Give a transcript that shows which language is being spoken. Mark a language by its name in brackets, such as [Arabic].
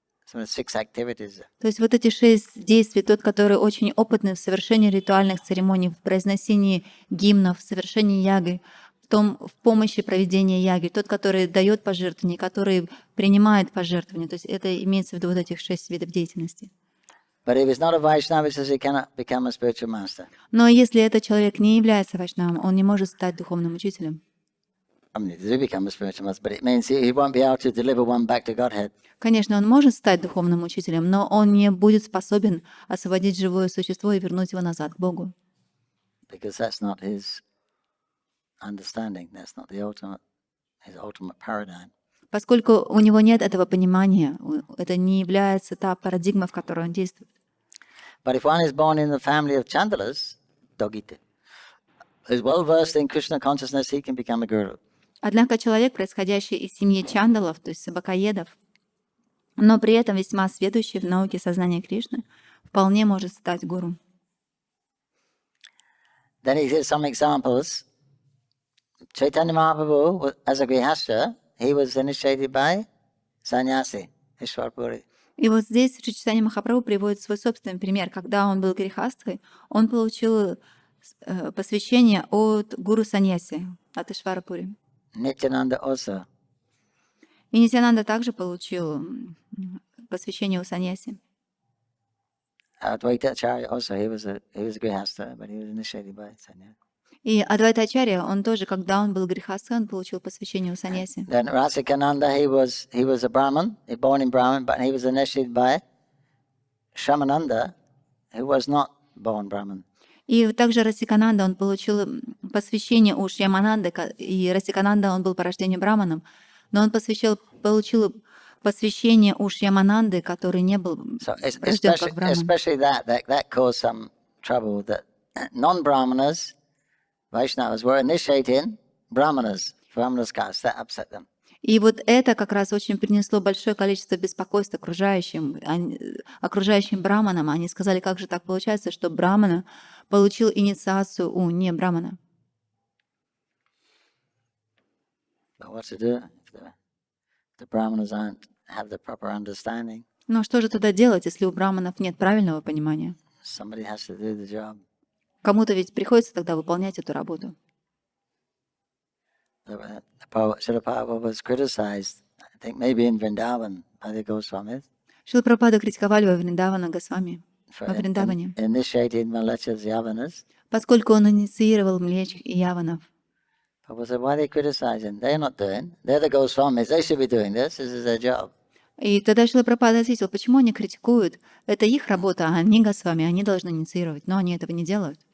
[English] some of the 6 activities. [Russian] То есть вот эти 6 действий, тот, который очень опытный в совершении ритуальных церемоний, в произнесении гимнов, в совершении яги, в помощи проведения яги, тот, который дает пожертвования, который принимает пожертвования. То есть это имеется в виду вот этих 6 видов деятельности. [English] But if he's not a Vaishnava, he says he cannot become a spiritual master. [Russian] Но если этот человек не является вайшнавом, он не может стать духовным учителем. [English] I mean, he does become a spiritual master, but it means he won't be able to deliver one back to Godhead. [Russian] Конечно, он может стать духовным учителем, но он не будет способен освободить живое существо и вернуть его назад к Богу. [English] Because that's not his understanding. That's not the his ultimate paradigm. [Russian] Поскольку у него нет этого понимания, это не является та парадигма, в которой он действует. [English] But if one is born in the family of Chandalas, Dogite, is well versed in Krishna consciousness, he can become a guru. [Russian] Однако человек, происходящий из семьи чандалов, то есть собакоедов, но при этом весьма сведущий в науке сознания Кришны, вполне может стать гуру. [English] Then he gives some examples. Chaitanya Mahaprabhu, as a grihastha, he was initiated by sannyasi, Ishwarpuri. [Russian] И вот здесь Шри Чайтанья-Махапрабху приводит свой собственный пример. Когда он был грехастхой, он получил посвящение от гуру саньяси, от Ишварапури. [English] Nityananda also. [Russian] И Нитьянанда также получил посвящение у саньяси. [English] Advaita Acharya also, he was a grihastha, but he was initiated by sannyasi. [Russian] И Адвайта Ачарья, он тоже, когда он был грехастхой, он получил посвящение у саньяси. [English] Then Rasikananda, he was a Brahmin, born in Brahmin, but he was initiated by Shyamananda, who was not born Brahmin. [Russian] И также Расикананда, он получил посвящение у Шьямананды, и Расикананда, он был по рождению браманом, но он получил посвящение у Шьямананды, который не был рожден как браман. [English] Especially that caused some trouble, that non-Brahmanas, Vaishnavas, were initiating Brahmanas caste. That upset them. [Russian] И вот это как раз очень принесло большое количество беспокойств окружающим браманам. Они сказали, как же так получается, что брамана получил инициацию у не брамана. [English] But what to do if the Brahmanas have the proper understanding? [Russian] Но что же тогда делать, если у браманов нет правильного понимания? [English] Somebody has to do the job. [Russian] Кому-то ведь приходится тогда выполнять эту работу. [English] Srila Prabhupada was criticized, I think maybe in Vrindavan, by the Goswamis. [Russian] Шрила Прабхупада критиковали во Вриндавана Госвами, во [English] For [Russian] Вриндаване, [English] initiating Malachas Yavanas. [Russian] поскольку он инициировал млеч и яванов. [English] Prabhupada said, why are they criticizing? They're not doing. They're the Goswamis. They should be doing this. This is their job. [Russian] И тогда Шрила Прабхупада ответил, почему они критикуют? Это их работа, а они Госвами, они должны инициировать, но они этого не делают.